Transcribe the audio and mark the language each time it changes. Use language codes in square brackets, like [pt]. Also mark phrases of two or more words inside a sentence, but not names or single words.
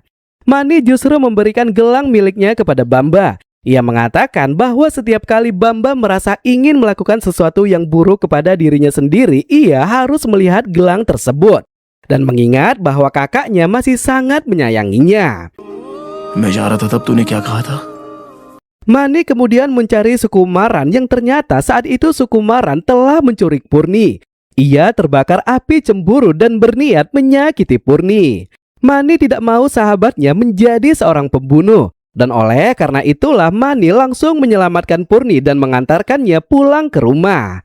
[id] Mani justru memberikan gelang miliknya kepada Bamba. Ia mengatakan bahwa setiap kali Bamba merasa ingin melakukan sesuatu yang buruk kepada dirinya sendiri, ia harus melihat gelang tersebut. Dan mengingat bahwa kakaknya masih sangat menyayanginya. [hi] मैं जा रहा था तब तूने क्या कहा था? [id] Mani kemudian mencari Sukumaran yang ternyata saat itu Sukumaran telah menculik Purni. Ia terbakar api cemburu dan berniat menyakiti Purni. Mani tidak mau sahabatnya menjadi seorang pembunuh. Dan oleh karena itulah Mani langsung menyelamatkan Purni dan mengantarkannya pulang ke rumah.